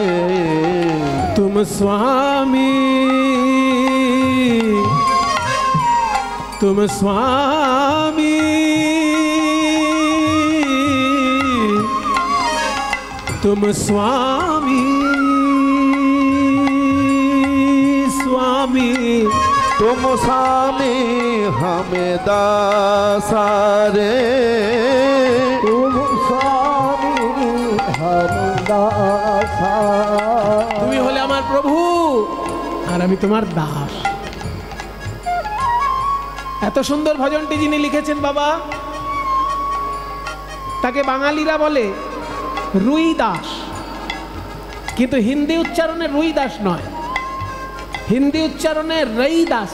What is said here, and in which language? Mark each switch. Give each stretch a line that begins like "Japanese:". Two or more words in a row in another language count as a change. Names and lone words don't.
Hindi: तुम स्वामी तुम स्वामी तुम स्वामी स्वामी तुम स्वामी हमें दासारे। तुम स्वामी हम दासा।
Bangla: তুমি হলে আমার প্রভু আর আমি তোমার দাস। এত সুন্দর ভজনটি যিনি লিখেছেন বাবা, তাকে বাঙালিরা বলে রুই দাস, কিন্তু হিন্দি উচ্চারণে রুই দাস নয়, হিন্দি উচ্চারণে রই দাস।